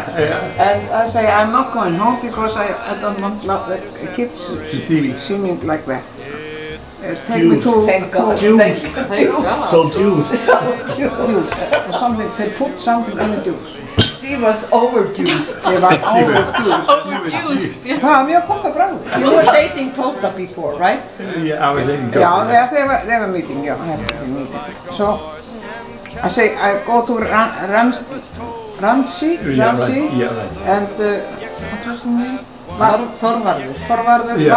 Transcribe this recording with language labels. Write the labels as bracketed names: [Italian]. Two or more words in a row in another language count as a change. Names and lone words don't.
[English] And I say, I'm not going home because I don't want the kids to see me like that. Take me to Juice. So juice. juice. Something, they put something in the juice. She was overjuiced. They were overjuiced. Juice. [Icelandic] Það var mjög gott að bragða. [English] You were dating Tota before, right? Yeah, I was dating Tota. Yeah, they were meeting, yeah, they were meeting. So, I say, I go to Ramsey, and what was the name? Þorvarður.